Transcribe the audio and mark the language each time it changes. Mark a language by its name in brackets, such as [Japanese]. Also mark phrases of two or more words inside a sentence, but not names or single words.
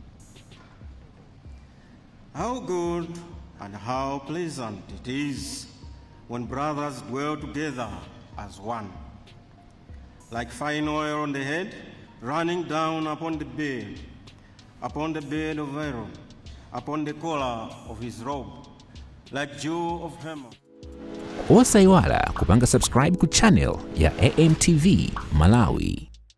[English] How good and how pleasant it is when brothers dwell together as one. Like fine oil on the head, running down upon the beard of Aaron, upon the collar of his robe, like dew of Hermon. [Nyanja] Usaiwala kupanga subscribe ku channel ya AMTV Malawi.